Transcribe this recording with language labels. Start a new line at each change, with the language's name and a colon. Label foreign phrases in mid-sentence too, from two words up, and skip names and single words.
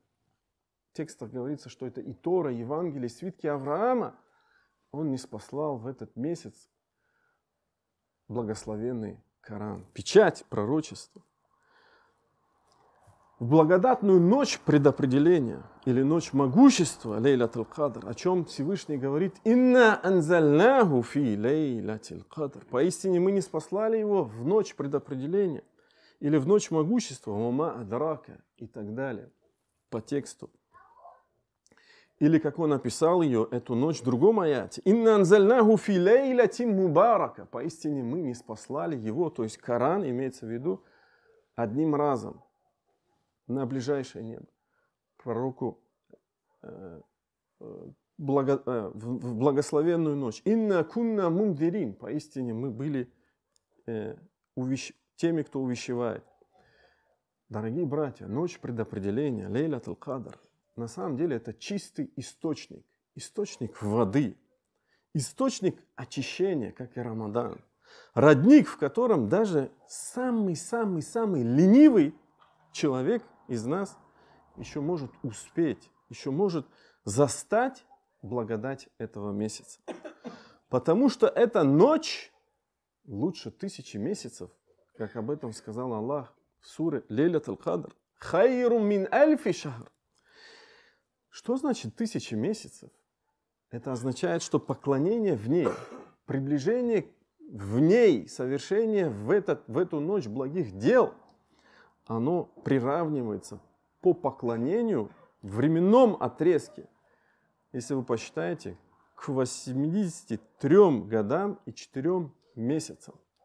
Russian: Некоторых текстах говорится, что это и Тора, и Евангелие, и свитки Авраама, он ниспослал в этот месяц благословенный Коран, печать пророчества. В благодатную ночь предопределения или ночь могущества, Лейлатуль Кадр, о чем Всевышний говорит:
Arabic: «إنا أنزلناه في ليلة القدر».
Russian: Поистине мы ниспослали его в ночь предопределения или в ночь могущества,
Arabic: «وما أدراك»
Russian: и так далее, по тексту. Или как он описал ее, эту ночь, в другом аяте:
Arabic: «إنا أنزلناه في ليلة مباركة».
Russian: Поистине мы ниспослали его, то есть Коран имеется в виду, одним разом на ближайшее небо, пророку в благословенную ночь.
Arabic: «إنا كنا منذرين».
Russian: Поистине мы были теми, кто увещевает. Дорогие братья, ночь предопределения, Лейлатуль Кадр, на самом деле это чистый источник, источник воды, источник очищения, как и Рамадан. Родник, в котором даже самый-самый-самый ленивый человек из нас еще может успеть, еще может застать благодать этого месяца. Потому что эта ночь лучше 1000 месяцев, как об этом сказал Аллах в суре Лейлатуль Кадр.
Arabic: «خير من ألف شهر».
Russian: Что значит 1000 месяцев? Это означает, что поклонение в ней, приближение в ней, совершение в эту ночь благих дел, оно приравнивается по поклонению в временном отрезке, если вы посчитаете, к 83 годам и 4 месяцам.